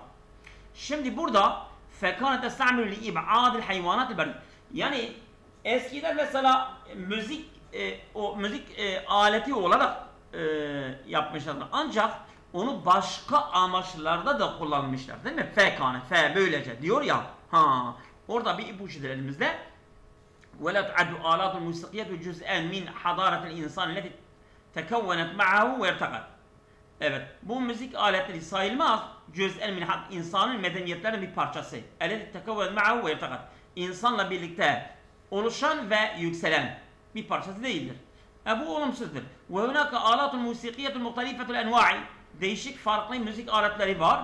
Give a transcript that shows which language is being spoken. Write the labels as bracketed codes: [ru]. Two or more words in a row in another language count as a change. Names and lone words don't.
[tr] Şimdi burada [ar] فكانت تستعمل لإبعاد الحيوانات البرية, [tr] yani eskiden mesela müzik aleti olarak yapmışlardır, ancak onu başka amaçlarda da kullanmışlar, değil mi? Fekâne, böylece diyor ya, orada bir ipucudur elimizde. [ar] ولا تعد آلات الموسيقية جزءا من حضارة الإنسان التي تكونت معه وارتقت. [tr] Evet, bu müzik aletleri sayılmaz. [ar] جزءا من [tr] insanın medeniyetlerinin bir parçası. [ar] التي تكونت معه وارتقت. [tr] İnsanla birlikte oluşan ve yükselen bir parçası değildir. Bu olumsuzdur. [ar] وهناك الآلات الموسيقية المختلفة الأنواع. [tr] Değişik farklı müzik aletleri var.